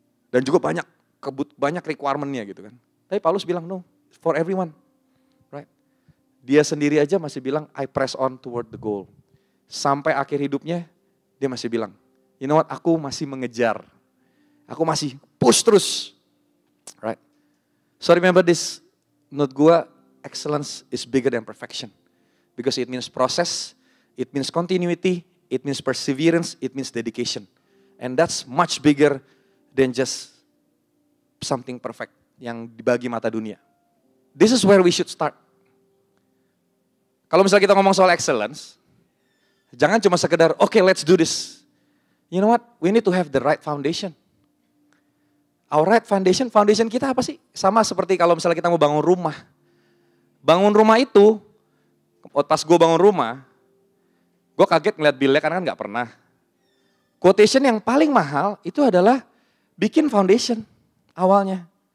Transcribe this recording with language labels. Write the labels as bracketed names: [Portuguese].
[Indonesian] Dan juga banyak requirement-nya gitu kan. Tapi Paulus bilang no, [English] for everyone. [Indonesian] Right? Dia sendiri aja masih bilang [English] I press on toward the goal. [Indonesian] Sampai akhir hidupnya dia masih bilang, [English] you know what, [Indonesian] aku masih mengejar. Aku masih push terus. Right? [English] So remember this, [Indonesian] menurut gue [English] excellence is bigger than perfection. Because it means process, it means continuity, it means perseverance, it means dedication. And that's much bigger than just something perfect [Indonesian] yang dibagi mata dunia. [English] This is where we should start. [Indonesian] Kalau misalnya kita ngomong soal excellence, jangan cuma sekedar, okay, [English] let's do this. You know what? We need to have the right foundation. Our right foundation [Indonesian] kita apa sih? Sama seperti kalau misalnya kita mau bangun rumah. Bangun rumah itu, pas gue bangun rumah, gue kaget ngeliat bill-nya karena kan gak pernah. Quotation yang paling mahal itu adalah bikin foundation awalnya.